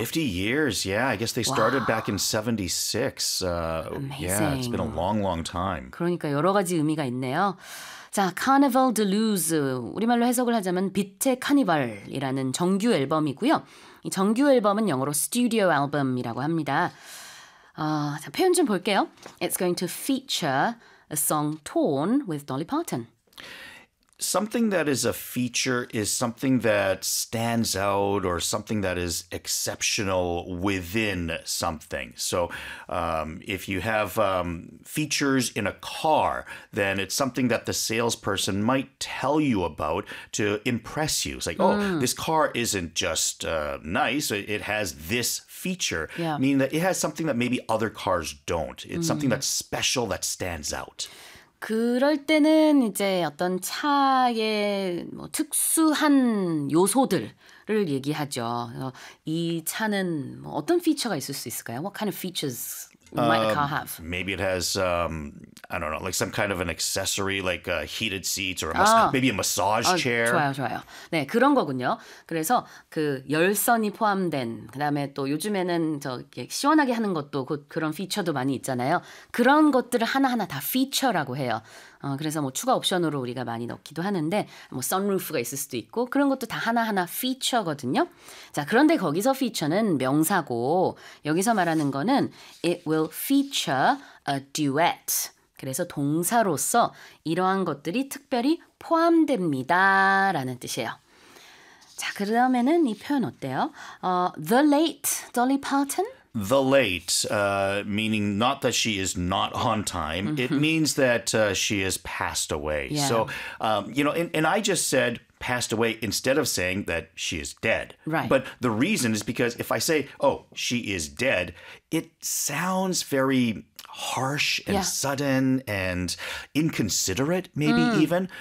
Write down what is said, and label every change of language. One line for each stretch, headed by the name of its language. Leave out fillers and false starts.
English: 50 years. Yeah, I guess they started back in 76. Yeah, it's been a long, long time.
Korean: 그러니까 여러 가지 의미가 있네요. 자, Carnival de Luz, 우리말로 해석을 하자면 빛의 카니발이라는 정규 앨범이고요. 이 정규 앨범은 영어로 스튜디오 앨범이라고 합니다. 자, 표현 좀 볼게요.
English: It's going to feature a song Torn with Dolly Parton. Something that is a feature is something that stands out or something that is exceptional within something. So if you have features in a car, then it's something that the salesperson might tell you about to impress you. It's like, oh, this car isn't just nice. It has this feature. Yeah. Meaning that it has something that maybe other cars don't. It's something that's special that stands out.
Korean: 그럴 때는 이제 어떤 차의 뭐 특수한 요소들을 얘기하죠. 이 차는 뭐 어떤 피처가 있을 수 있을까요?
English: What kind of features might a car have? Maybe it has, I don't know, like some kind of an accessory, like a heated seats or a maybe a massage chair.
Korean: 좋아요, 좋아요. 네, 그런 거군요. 그래서 그 열선이 포함된, 그다음에 또 요즘에는 저 시원하게 하는 것도 그런 피처도 많이 있잖아요. 그런 것들을 하나하나 다 피처라고 해요. 그래서 뭐 추가 옵션으로 우리가 많이 넣기도 하는데 뭐 선루프가 있을 수도 있고 그런 것도 다 하나하나 피처거든요. 자, 그런데 거기서 피처는 명사고 여기서 말하는 거는
English: it will feature a duet.
Korean: 그래서 동사로서 이러한 것들이 특별히 포함됩니다라는 뜻이에요. 자, 그러면은 이 표현 어때요?
English: The late Dolly Parton? The late, meaning not that she is not on time. It means that she has passed away. Yeah. So, you know, and I just said passed away instead of saying that she is dead. Right. But the reason is because if I say, oh, she is dead, it sounds very harsh and sudden and inconsiderate, maybe even.